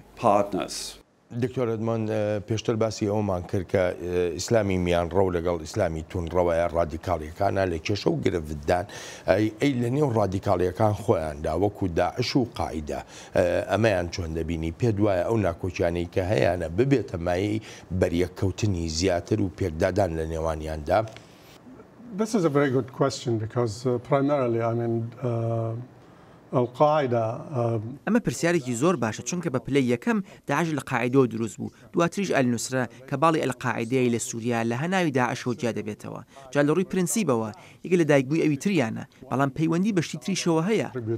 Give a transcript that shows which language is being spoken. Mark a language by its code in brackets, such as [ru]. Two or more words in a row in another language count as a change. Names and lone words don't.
[ckb] دکتۆر ئێدمۆند پێشتر باسی ئەومان کرد کە ئیسلامی میان ڕەو لەگەڵ ئیسلامی توندڕەوەیە ڕادیکاڵیەکانە لە کێشە و گرفتدان ئەی لە نێو ڕادیکاڵیەکان خۆیاندا وەکو داعش و قاعیدە ئەمەیان چۆن دەبینی پێ دوایە ئەو ناکۆچیانەی کە هەیەە ببێتە مایەی بەریەککەوتنی زیاتر و پێکدادان لە نێوانیاندا. [en] This is a very good question because primarily I mean [ckb] ئەمە پرسیارێکی زۆر باشە چونکە بە پلەی یەکەم داعش لە قاعیدەوە دروست بوو دواتریش ئەلنوسرە کە باڵی ئەلقاعیدەیە لە سووریا لە هەناوی داعشەوە جیا دەبێتەوە جا لە ڕووی پرینسیبەوە یەکە لە دایکبووی ئەوی تریانە بەڵام پەیوەندی بەشتی تریشەوە هەیە.